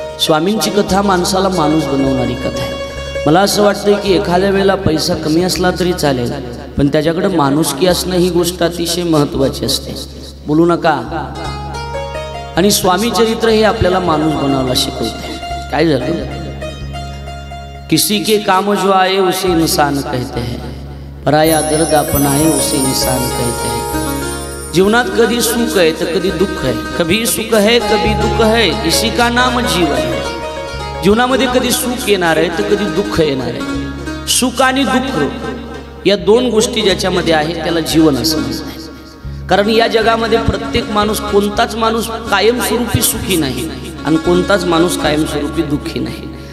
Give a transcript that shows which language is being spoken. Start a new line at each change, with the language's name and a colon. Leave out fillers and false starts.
Marathi: स्वामींची कथा माणसाला माणूस बनवणारी कथा आहे। मला असं वाटतं की एखाद्या वेळेला पैसा कमी असला तरी चालेल, पण त्याच्याकडे माणुसकी असणं ही गोष्ट अतिशय महत्त्वाची असते। बोलू नका। आणि स्वामी चरित्र हे आपल्याला माणूस बनावला शिकवते। काय झालं?
Hindi: किसी के काम जो आए उसे इंसान कहते हैं, पराया दर्द अपनाए उसे इंसान कहते हैं। जीवनात कभी सुख है तो कभी दुख है, कभी सुख है कभी दुख है, इसी का नाम जीवन है।
Marathi: जीवनामध्ये कधी सुख येणार आहे तर कधी दुःख येणार आहे। सुख आणि दुःख या 2 गोष्टी ज्याच्यामध्ये आहे त्याला जीवन असं म्हणतात। कारण या जगामध्ये प्रत्येक माणूस, कोणताच माणूस कायमस्वरूपी सुखी नाही आणि कोणताच माणूस कायमस्वरूपी दुःखी नाही।